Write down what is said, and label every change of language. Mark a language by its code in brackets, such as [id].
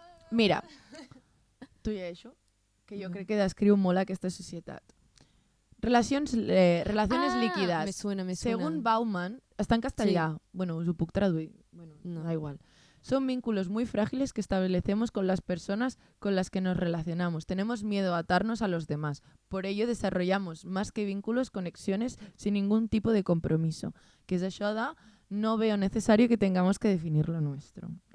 [ca] Mira, t'ho llegeixo, que jo crec que descriu molt aquesta societat. [es] Relaciones líquidas. Me suena. [ca] Según Bauman, está en castellà. Sí. Bueno, us ho puc traduir. Bueno, No. [es] da igual. Son vínculos muy frágiles que establecemos con las personas con las que nos relacionamos. Tenemos miedo a atarnos a los demás. Por ello desarrollamos más que vínculos, conexiones sin ningún tipo de compromiso. [ca] Que és això de [es] no veo necesario que tengamos que definir lo nuestro.